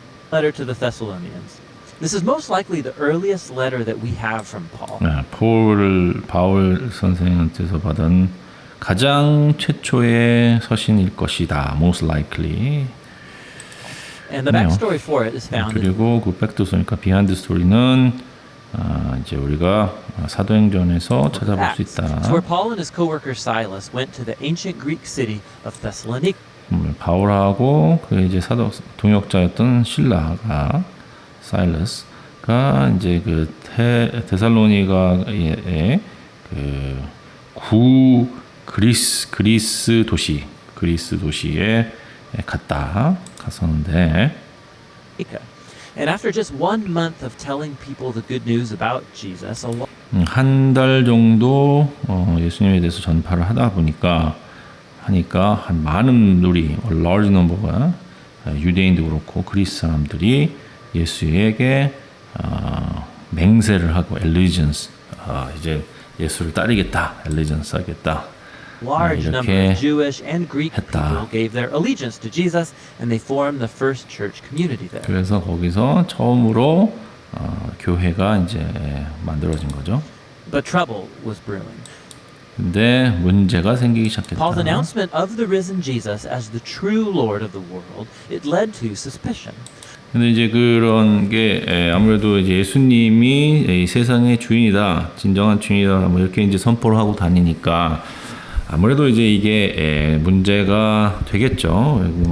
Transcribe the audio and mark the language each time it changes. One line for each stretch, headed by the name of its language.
English: Letter to the Thessalonians. This is most likely the earliest letter that we have from Paul.
Korean: 바울 선생한테서 받은 가장 최초의 서신일 것이다.
English: Most likely. And the backstory for it is found in
Korean: 그리고 그 백도서니까 비하인드 스토리는 이제 우리가 사도행전에서 찾아볼 수
English: Acts.
Korean: 있다.
English: It's where Paul and his co-worker Silas went to the ancient Greek city of Thessalonica.
Korean: 바울하고 그 이제 동역자였던 실라가 사일러스가 이제 그 데살로니가의 그 구 그리스 도시에 갔었는데
English: And after just 1 month of telling people the good news about Jesus,
Korean: 한 달 정도 예수님에 대해서 전파를 하니까 한 많은
English: large number
Korean: 가 유대인도 그렇고 그리스 사람들이 예수에게 맹세를 하고 allegiance 이제 예수를 따르겠다, allegiance 하겠다.
English: large number of Jewish and Greek
Korean: 했다.
English: people gave their allegiance to Jesus, and they formed the first church community there.
Korean: 그래서 거기서 처음으로 교회가 이제 만들어진 거죠.
English: But trouble was brewing.
Korean: 근데 문제가 생기기 시작했다.
English: Paul's announcement of the risen Jesus as the true Lord of the world, it led to suspicion.
Korean: 근데 이제 그런 게 아무래도 이제 예수님이 이 세상의 주인이다, 진정한 주인이다, 뭐 이렇게 이제 선포를 하고 다니니까 아무래도 이제 이게 문제가 되겠죠.